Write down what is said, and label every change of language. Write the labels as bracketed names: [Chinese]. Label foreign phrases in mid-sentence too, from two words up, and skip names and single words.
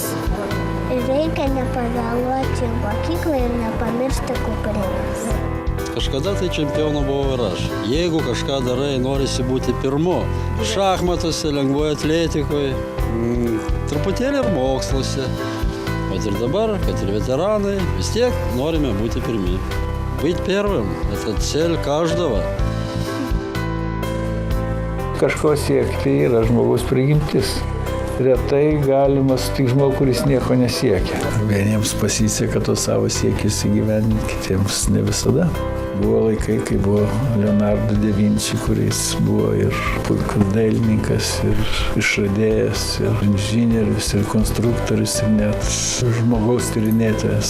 [Lithuanian] Reikia nepavėluoti į mokyklą ir nepamiršti kuprinės. Kažkada tai čempionu buvau ir aš. Jeigu kažką darai, norisi būti pirmu. Šachmatuose, lengvoje atletikoje, truputėlį ir moksluose. Bet ir dabar, kad ir veteranai, vis tiek norime būti pirmi. [Russian] Быть первым – это цель каждого. [Lithuanian] Kažko siekti yra žmogaus prigimtis. Retai galima sutikti žmogų, kuris nieko nesiekia. Vieniems pasiseka to savo siekis įgyvendinti, kitiems ne visada. Buvo laikai, kai buvo Leonardo da Vinci, kuris buvo ir puikus dailininkas, ir išradėjas, ir inžinierius, ir konstruktorius, ir net žmogaus tyrinėtojas.